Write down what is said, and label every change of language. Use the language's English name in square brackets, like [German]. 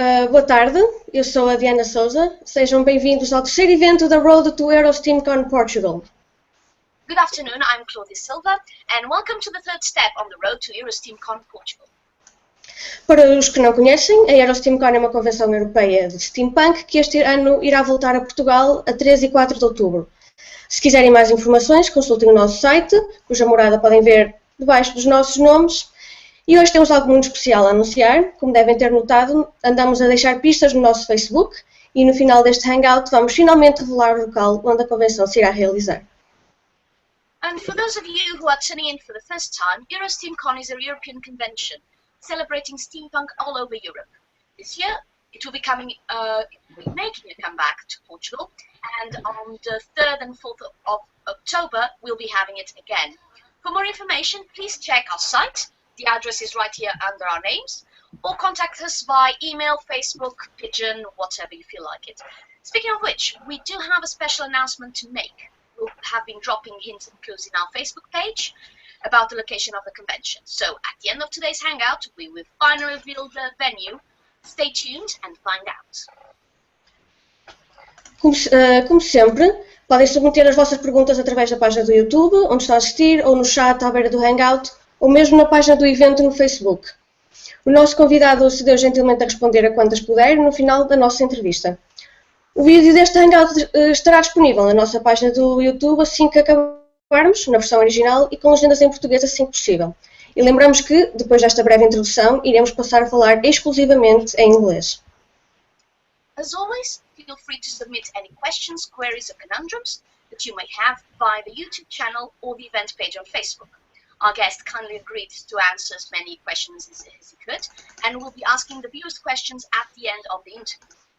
[Portuguese] Boa tarde, eu sou a Diana Souza. Sejam bem-vindos ao terceiro evento da Road to EuroSteamCon Portugal. [English] Good afternoon, I'm Claudia Silva, and welcome to the third step on the road to EuroSteamCon Portugal. [Portuguese] Para os que não conhecem, a EuroSteamCon é uma convenção europeia de steampunk que este ano irá voltar a Portugal a 3 e 4 de outubro. Se quiserem mais informações, consultem o nosso site, cuja morada podem ver debaixo dos nossos nomes. E hoje temos algo muito especial a anunciar. Como devem ter notado, andamos a deixar pistas no nosso Facebook e no final deste hangout vamos finalmente revelar o local onde a convenção se irá realizar. [English] And for those of you who are tuning in for the first time, EuroSteamCon is a European convention celebrating steampunk all over Europe. This year, it will be making a comeback to Portugal, and on the 3rd and 4th of October, we'll be having it again. For more information, please check our site. The address is right here under our names, or contact us by email, Facebook, Pigeon, whatever you feel like it. Speaking of which, we do have a special announcement to make. We'll have been dropping hints and clues in our Facebook page about the location of the convention. So at the end of today's hangout, we will finally reveal the venue. Stay tuned and find out. [Portuguese] Como sempre, podem submeter as vossas perguntas através da página do YouTube, onde está a assistir, ou no chat à beira do hangout, ou mesmo na página do evento no Facebook. O nosso convidado cedeu gentilmente a responder a quantas puder no final da nossa entrevista. O vídeo deste hangout estará disponível na nossa página do YouTube assim que acabarmos, na versão original e com legendas em português assim que possível. E lembramos que, depois desta breve introdução, iremos passar a falar exclusivamente em inglês. [English] As always, feel free to submit any questions, queries or conundrums that you may have via the YouTube channel or the event page on Facebook. Our guest kindly agreed to answer as many questions as he could, and will be asking the viewers questions at the end of the interview.